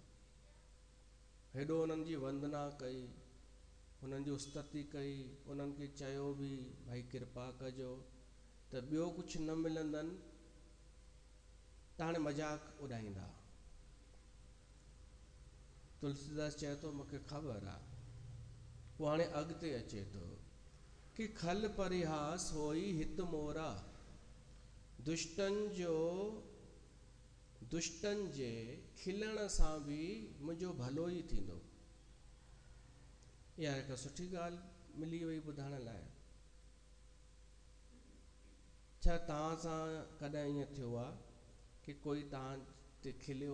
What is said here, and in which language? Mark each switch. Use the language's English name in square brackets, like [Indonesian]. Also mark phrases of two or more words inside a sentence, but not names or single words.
[Sindhi] हेॾो उन्हनि जी वंदना कई, उन्हनि जी उस्तति कई, उन्हनि खे चयो बि भाई कृपा कजो त ॿियो कुझु न मिलंदनि त हाणे मज़ाक उॾाईंदा। तुलसीदास चए थो मूंखे ख़बर आहे। पोइ हाणे अॻिते अचे थो कि [Awadhi] खल परिहास होई हित मोरा [Sindhi] दुष्टनि जे खिलण सां बि मुंहिंजो भलो ई थींदो। इहा हिकु सुठी ॻाल्हि मिली वई ॿुधण लाइ। छा तव्हां सां कॾहिं ईअं थियो आहे कि कोई तव्हां ते खिलियो